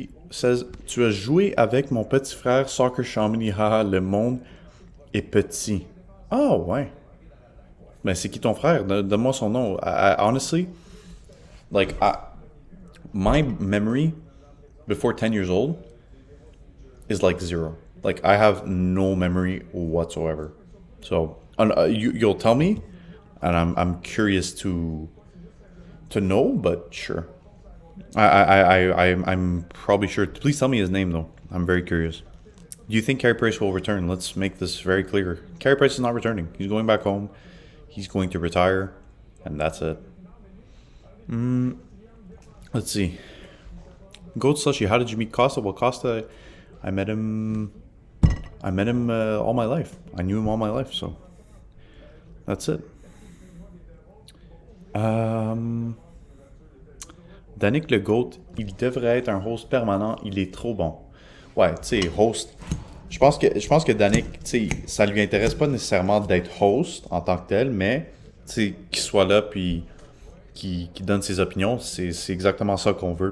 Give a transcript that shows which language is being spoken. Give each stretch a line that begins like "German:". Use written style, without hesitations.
French: says, tu as joué avec mon petit frère Soccer Chamonix, haha, le monde est petit. Ah, ouais. Ben, c'est qui ton frère? Donne-moi son nom.
English: Honestly, like, my memory before 10 years old is like 0. Like, I have no memory whatsoever. So, you'll tell me, and I'm curious to know, but sure. I'm probably sure. Please tell me his name, though. I'm very curious. Do you think Carey Price will return? Let's make this very clear. Carey Price is not returning. He's going back home. He's going to retire, and that's it. Let's see. Goat Slushy, how did you meet Costa? Well, Costa, I met him all my life. I knew him all my life, so that's it.
French: Danick le Goat, il devrait être un host permanent. Il est trop bon. Ouais, tu sais, host. Je pense que Danick, tu sais, ça lui intéresse pas nécessairement d'être host en tant que tel, mais tu sais, qu'il soit là puis qu'il donne ses opinions, c'est exactement ça qu'on veut.